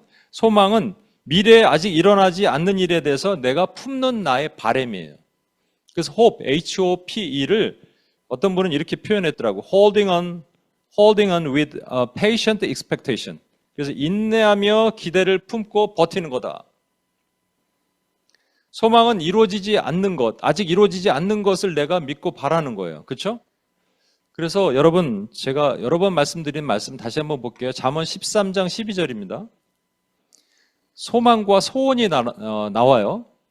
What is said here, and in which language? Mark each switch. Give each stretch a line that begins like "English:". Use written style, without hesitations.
Korean: 소망은 미래에 아직 일어나지 않는 일에 대해서 내가 품는 나의 바람이에요. 그래서 hope, H-O-P-E를 어떤 분은 이렇게 표현했더라고.
English: holding on with a patient expectation.
Korean: 그래서 인내하며 기대를 품고 버티는 거다. 소망은 이루어지지 않는 것, 아직 이루어지지 않는 것을 내가 믿고 바라는 거예요. 그렇죠? 그래서 여러분, 제가 여러 번 말씀드린 말씀 다시 한번 볼게요. 잠언 13장 12절입니다. 소망과 소원이 나와요.